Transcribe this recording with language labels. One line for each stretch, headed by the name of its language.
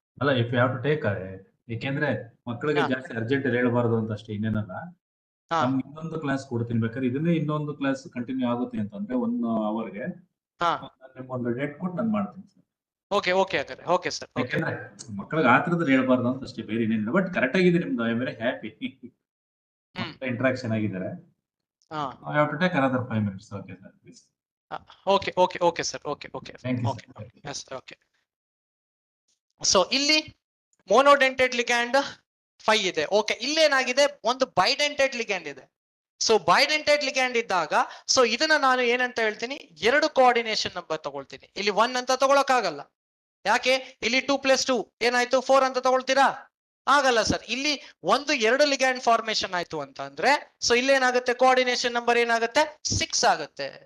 Kannada: ಅಲ್ಲ,
English: if you have to take,
Kannada: ಏಕೆಂದ್ರೆ ಮಕ್ಕಳಿಗೆ ಜಾಸ್ತಿ ಅರ್ಜೆಂಟ್ ಹೇಳಬಾರ್ದು ಅಂತ ಅಷ್ಟೇ, ಇನ್ನೇನಲ್ಲ. ನಮ್ಗೆ ಇನ್ನೊಂದು ಕ್ಲಾಸ್ ಕೊಡ್ತೀನಿ, ಬೇಕಾದ್ರೆ ಇದನ್ನೇ ಇನ್ನೊಂದು ಕ್ಲಾಸ್ ಕಂಟಿನ್ಯೂ ಆಗುತ್ತೆ ಅಂತಂದ್ರೆ 1 ಅವರ್ಗೆ ನಿಮ್ಗೊಂದು ಡೇಟ್ ಕೊಟ್ಟು ನಾನು ಮಾಡ್ತೀನಿ sir. Okay okay okay sir. ಯಾಕಂದ್ರೆ ಮಕ್ಕಳಿಗೆ ಆತರದ್ದು ಹೇಳ್ಬಾರ್ದು ಅಂತ ಅಷ್ಟೇ, ಬೇರೆ ಇನ್ನೇನಿಲ್ಲ. ಬಟ್ ಕರೆಕ್ಟ್ ಆಗಿದೆ ನಿಮ್ದು.
English: I am very happy.
Kannada: Interaction ಆಗಿದ್ದಾರೆ.
English: I have to take another 5 minutes. Okay sir, please. Okay sir. Okay. Thank you. Okay. Yes, okay.
Kannada: So ಇಲ್ಲಿ monodentate ligand 5 ಇದೆ. ಓಕೆ, ಇಲ್ಲೇನಾಗಿದೆ, ಒಂದು bidentate ligand ಇದೆ. ಸೊ bidentate ligand ಇದ್ದಾಗ, so ಇದನ್ನ ನಾನು ಏನಂತ ಹೇಳ್ತೀನಿ, 2 ಕೋಆರ್ಡಿನೇಷನ್ ನಂಬರ್ ತಗೊಳ್ತೀನಿ. ಇಲ್ಲಿ 1 ಅಂತ ತಗೊಳಕ್ ಆಗಲ್ಲ. ಯಾಕೆ? ಇಲ್ಲಿ 2 + 2 ಏನಾಯ್ತು, 4 ಅಂತ ತಗೊಳ್ತೀರಾ? ಆಗಲ್ಲ ಸರ್. ಇಲ್ಲಿ 2 ಲಿಗ್ಯಾಂಡ್ ಫಾರ್ಮೇಶನ್ ಆಯ್ತು ಅಂತ ಅಂದ್ರೆ, ಸೊ ಇಲ್ಲೇನಾಗುತ್ತೆ, ಕೋಆರ್ಡಿನೇಷನ್ ನಂಬರ್ ಏನಾಗುತ್ತೆ, 6 ಆಗುತ್ತೆ.